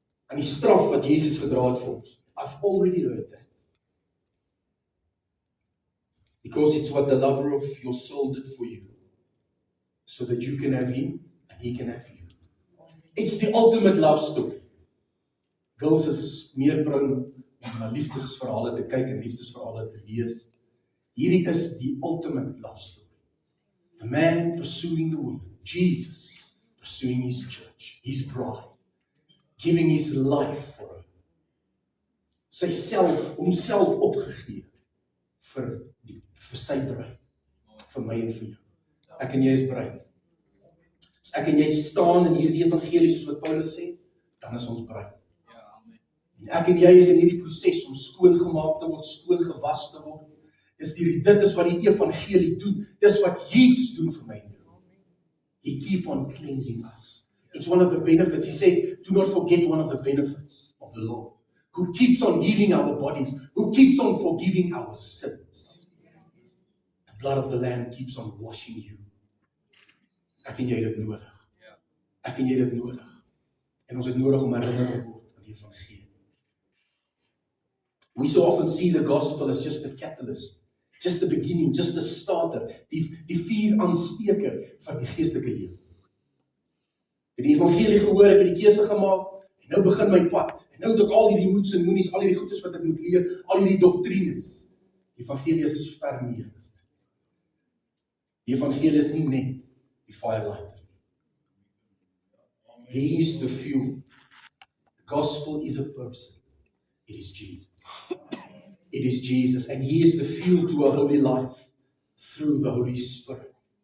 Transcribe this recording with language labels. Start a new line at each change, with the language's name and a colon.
Afrikaans: Aan die straf wat Jesus gedra het vir ons.
English: I've already heard that. Because it's what the lover of your soul did for you. So that you can have him and he can have you. It's the ultimate love story.
Afrikaans: Girls is meer bring om na liefdesverhale te kyk en liefdesverhale te lees. Hierdie is die
English: ultimate love story. The man pursuing the woman. Jesus pursuing his church, his bride. Giving his life for her.
Afrikaans: Homself opgegee vir sy bruid, vir my en vir jou. Ek en jy is bruid. As ek en jy staan in hierdie evangelie soos wat Paulus sê, dan is ons bruid. En ek en jy is in hierdie proses om skoon gemaak te word, skoon gewas te word. Dit is wat die evangelie doen. Dis wat Jesus doen vir my en jou.
English: He keep on cleansing us. It's one of the benefits. He says, do not forget one of the benefits of the Lord, who keeps on healing our bodies, who keeps on forgiving our sins. The blood of the Lamb keeps on washing you.
Afrikaans: Ek en jy dit nodig. Ek en jy dit nodig. En ons het nodig om herinner te word aan die evangelie.
English: We so often see the gospel as just the catalyst, just the beginning, just the starter,
Afrikaans: die vuur aansteker vir die geestelike lewe. Ek het die evangelie gehoor, ek het die keuse gemaak, en nou begin my pad. En nou het ek al hierdie moeds en moenies, al hierdie goedes wat ek moet leer, al hierdie doktrines. Die evangelie is ver meer as dit. Die evangelie is nie net die firelighter.
English: He is the fuel. The gospel is a person. It is Jesus. It is Jesus, and He is the fuel to a holy life through the Holy Spirit.